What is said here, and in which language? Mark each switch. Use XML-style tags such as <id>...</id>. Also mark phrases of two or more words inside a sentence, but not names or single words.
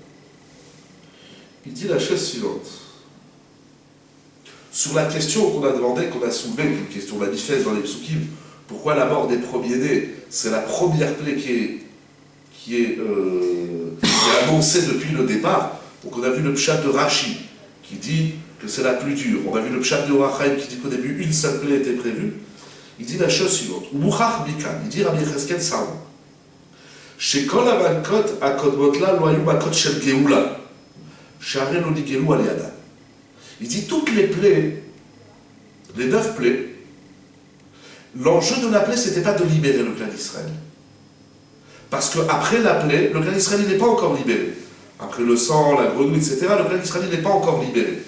<fr>Il dit la chose suivante. Sur la question qu'on a demandé, qu'on a soulevée, une question manifeste dans les psukim, pourquoi la mort des premiers-nés, c'est la première plaie qui est annoncée depuis le départ. Donc on a vu le pshat de Rashi, qui dit que c'est la plus dure. On a vu le pshat de Or HaChaim, qui dit qu'au début, une seule plaie était prévue. Il dit la chose suivante. Il dit Rabbi Yechezkel Sarna.</fr> <he>שכל המכות הקודמות לה לא היו מכות של גאולה, שהרי לא נגאלו על ידה.</he> <fr>Il dit toutes les plaies, les 9 plaies, l'enjeu de la plaie, ce n'était pas de libérer le clan d'Israël. Parce qu'après la plaie, le clan d'Israël n'est pas encore libéré. Après le sang, la grenouille, etc., le clan d'Israël n'est pas encore libéré.</fr>